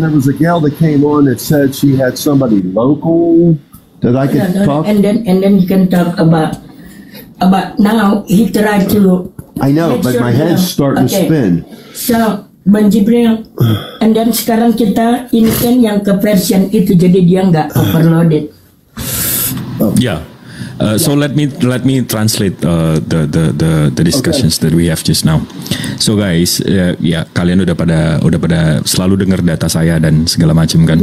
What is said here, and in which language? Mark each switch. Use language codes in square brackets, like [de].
[en] there was a gal that came on that said she had somebody local that I could talk. And then you can talk about now. He tried to. I know, but my head's starting to spin. [id] So Bang Jibril, [en] and then [id] sekarang kita ini kan yang ke version itu, jadi dia nggak overloaded. [en] Yeah. So let me translate the discussions that we have just now. [id] So guys, ya kalian udah pada selalu dengar data saya dan segala macam kan?